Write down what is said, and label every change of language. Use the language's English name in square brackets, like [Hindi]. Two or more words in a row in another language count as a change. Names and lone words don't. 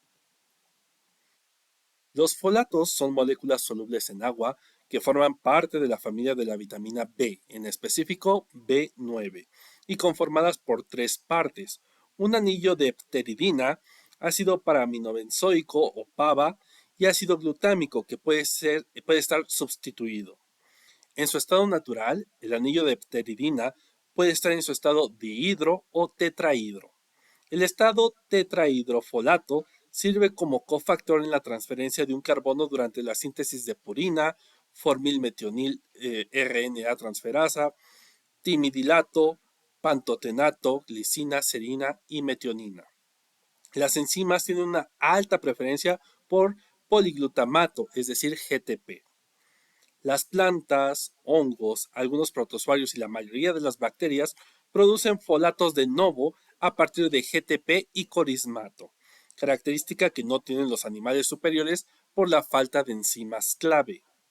[Spanish] Los folatos son moléculas solubles en agua que forman parte de la familia de la vitamina B, en específico B9, y conformadas por tres partes: un anillo de pteridina, ácido paraaminobenzoico o PABA y ácido glutámico que puede estar sustituido. En su estado natural, el anillo de pteridina puede estar en su estado dihidro o tetrahidro. El estado tetrahidrofolato sirve como cofactor en la transferencia de un carbono durante la síntesis de purina, formilmetionil RNA transferasa, timidilato, pantotenato, glicina, serina y metionina. Las enzimas tienen una alta preferencia por poliglutamato, es decir, GTP. Las plantas, hongos, algunos protozoarios y la mayoría de las bacterias producen folatos de novo a partir de GTP y corismato, característica que no tienen los animales superiores por la falta de enzimas clave.